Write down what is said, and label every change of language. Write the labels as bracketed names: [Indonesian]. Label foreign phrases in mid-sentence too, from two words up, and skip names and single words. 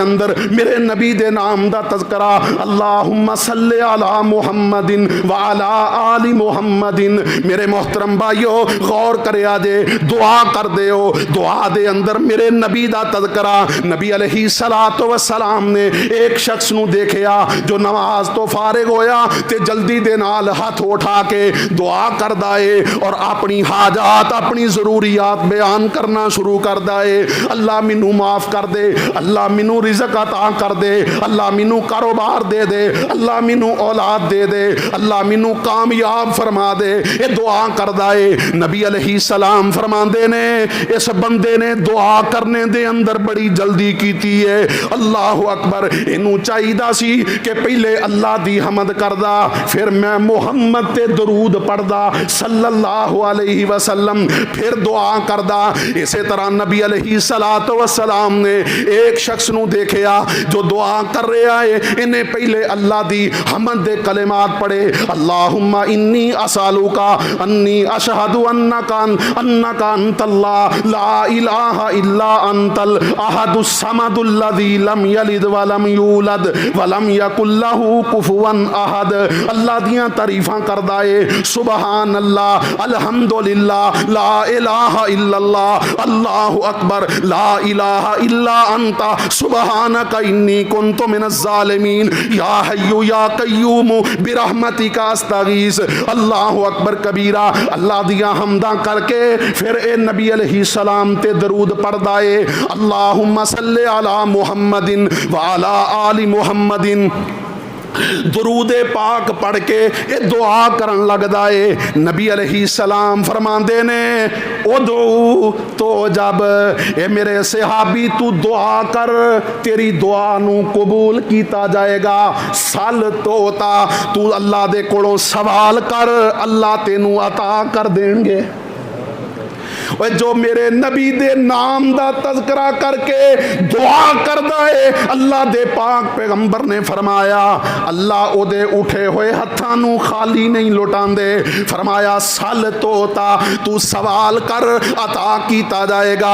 [Punjabi] اندر میرے نبی دے نام دا تذکرہ [Arabic] اللہم صلی علی محمد وعلی آل محمد [Punjabi] میرے محترم بھائیو غور کریا جے دعا کر دے ہو دعا دے اندر میرے نبی دا تذکرہ نبی [Arabic] علیہ الصلوۃ والسلام [Punjabi] نے ایک شخص نو دیکھیا جو نماز تو فارغ ہویا تے جلدی دے نال ہاتھ اٹھا کے دعا کردا ہے اور اپنی حاجات اپنی ضروریات بیان کرنا شروع کردا ہے اللہ مینوں معاف کر دے اللہ مینوں رزق عطا کر دے اللہ مینوں کاروبار دے دے اللہ مینوں اولاد دے دے اللہ مینوں کامیاب فرما دے یہ دعا کردا ہے نبی [Arabic] علیہ السلام [Punjabi] فرماندے نے اس بندے نے دعا کرنے دے اندر بڑی جلدی کیتی ہے [Arabic] اللہ اکبر [Punjabi] اینوں چاہیدا سی کہ پہلے اللہ دی حمد کردا پھر میں محمد تے درود پڑھدا [Arabic] صلی اللہ علیہ وسلم [Punjabi] پھر دعا کردا اسی طرح نبی [Arabic] علیہ الصلوۃ والسلام [Punjabi] نے ایک شخص نو دیکھیا جو دعا کر رہا ہے انہیں پہلے اللہ دی حمد دے کلمات پڑھے [Arabic] اللہم انی اسالوکا انی اشہد انک انت اللہ لا الہ الا انت الاحد الصمد الذی لم یلد ولم یولد ولم یکن لہ کفوا احد [Punjabi] اللہ دیاں تعریفاں کردا ہے [Arabic] سبحان اللہ الحمدللہ لا الہ الا اللہ اللہ اکبر لا الہ الا انت سبحانک انی کنت من الظالمین یا حی یا قیوم برحمتک استغیث اللہ اکبر کبیرہ [Punjabi] اللہ دیا حمداں کر کے پھر اے نبی علیہ السلام تے درود پڑھدا ہے [Arabic] اللہم صلی علی محمد وعلی آل محمد [Punjabi] درود پاک پڑھ کے یہ دعا کرن لگدا ہے نبی [Arabic] علیہ السلام [Punjabi] فرماندے نے ادعو تو جب اے میرے صحابی تو دعا کر تیری دعا نو قبول کیتا جائے گا [Arabic] سل توتا [Punjabi] تو اللہ دے کولوں سوال کر اللہ تینوں عطا کر دیں گے اوئے جو میرے نبی دے نام دا تذکرہ کر کے دعا کردا ہے، اللہ دے پاک پیغمبر نے فرمایا اللہ اودے اٹھے ہوئے ہتھاں نوں خالی نہیں لٹاندے. فرمایا [Arabic] سل تعطہ, [Punjabi] تو سوال کر عطا کیتا جائے گا.